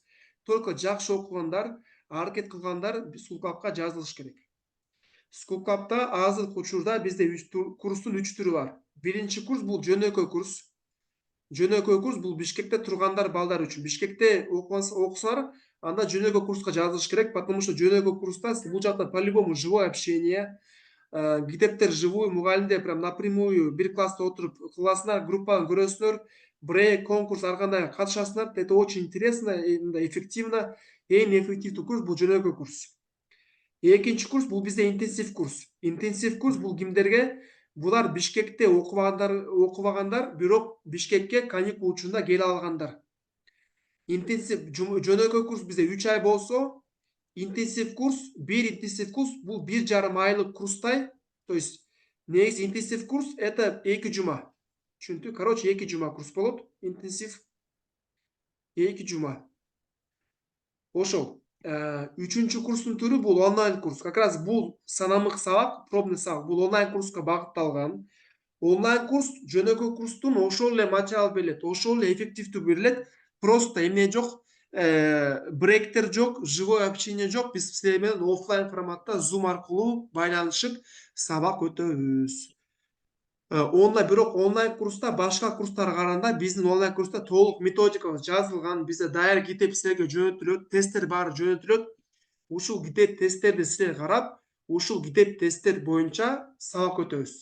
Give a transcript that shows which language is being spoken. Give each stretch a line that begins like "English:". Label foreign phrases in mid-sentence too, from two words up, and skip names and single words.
Kyrgyz: Только жакшы окугандар, аракет кылгандар Schoolclub'га жазылыш керек. Schoolclub'да азыркы учурда бизде курстун 3 түрү бар. Биринчи курс бул жөнөкөй курс. Жөнөкөй курс бул Бишкекте тургандар балдар үчүн. Бишкекте окусаңар, анда жөнөкөй курска жазылыш керек,
Russian: потому что
Kyrgyz: жөнөкөй курста бул жакта
Russian: по-любому живое общение,
Kyrgyz: китептер живую, мугалимдер
Russian: прям напрямую
Kyrgyz: бир класста отуруп классына группаны көрөсүңөр, брейк, конкурс ар кандай катышасыңар.
Russian: Это очень интересно, эффективно.
Kyrgyz: Эң эффективдүү курс бул жөнөкөй курс. Экинчи курс бул бизде интенсив курс. Интенсив курс бул кимдерге? Булар Бишкекте окубагандар, бирок Бишкекке каникул учурунда келе алгандар. Интенсив жөнөкөй курс бизде 3 ай болсо, интенсив курс, бир интенсив курс бул 1,5 айлык курстай.
Russian: То есть
Kyrgyz: негизи интенсив курс это 2 жума. Түшүндү? Короче, 2 жума курс болот. Интенсив 2 жума. Ошол. Үчүнчү курстун түрү бул онлайн курс.
Russian: Как раз
Kyrgyz: бул санамык сабак, пробный сабак, бул онлайн курска багытталган. Онлайн курс жөнөкөй курстун ошол эле материал берилет, ошол эле эффективдүү берилет. Просто эмне жок, брейктер жок,
Russian: живое общение
Kyrgyz: жок. Биз силер менен офлайн форматта Zoom аркылуу байланышып сабак өтөбүз. Бирок онлайн курста башка курстарга караганда биздин онлайн курста толук методикабыз жазылган, бизде даяр китеп силерге жөнөтүлөт, тесттер баары жөнөтүлөт. Ушул китеп тесттерди силер карап, ушул китеп тесттер боюнча сабак өтөбүз.